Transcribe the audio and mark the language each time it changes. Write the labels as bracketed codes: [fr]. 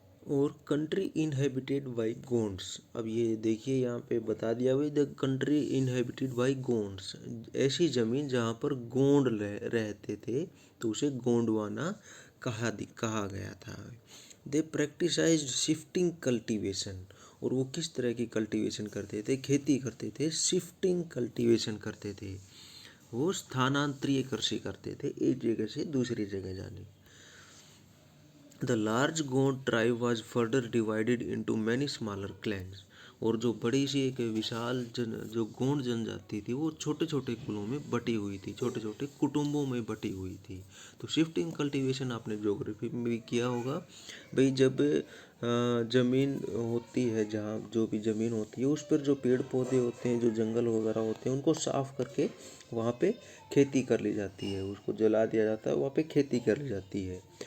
[hi] और [en] Country inhabited by Gonds. [hi] अब ये देखिए यहाँ पे बता दिया भाई, [en] the country inhabited by Gonds, [hi] ऐसी ज़मीन जहाँ पर गोंड रहते थे तो उसे गोंडवाना कहा गया था. [en] They practised shifting cultivation. [hi] और वो किस तरह की कल्टीवेशन करते थे, खेती करते थे, शिफ्टिंग कल्टीवेशन करते थे, वो स्थानांतरीय कृषि करते थे एक जगह से दूसरी जगह जाने. [en] The large Gond tribe was further divided into many smaller clans. [hi] और जो बड़ी सी एक विशाल जो गोंड जनजाति थी वो छोटे छोटे कुलों में बटी हुई थी, छोटे छोटे कुटुंबों में बटी हुई थी। तो शिफ्टिंग कल्टीवेशन आपने ज्योग्राफी में भी किया होगा भाई। जब ज़मीन होती है, जहाँ जो भी ज़मीन होती है उस पर जो पेड़ पौधे होते हैं, जो जंगल वगैरह होते हैं, उनको साफ करके वहाँ पे खेती कर ली जाती है, उसको जला दिया जाता है, वहाँ पे खेती कर ली जाती है।